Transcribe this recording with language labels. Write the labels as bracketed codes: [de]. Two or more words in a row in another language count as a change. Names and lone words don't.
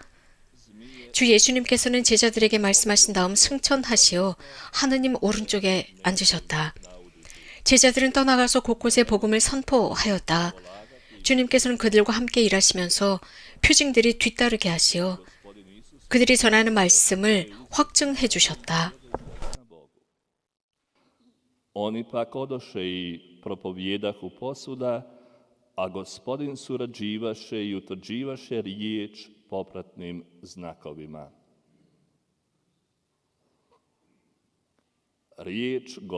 [ko] 주 예수님께서는 제자들에게 말씀하신 다음 승천하시어 하느님 오른쪽에 앉으셨다. 제자들은 떠나가서 곳곳에 복음을 선포하였다. 주님께서는 그들과 함께 일하시면서 표징들이 뒤따르게 하시어 그들이 전하는 말씀을 확증해 주셨다. [hr] Oni pak odoše i propovjedahu posvuda, a Gospodin surađivaše i utvrđivaše riječ popratnim znakovima. Riječ Gospodina.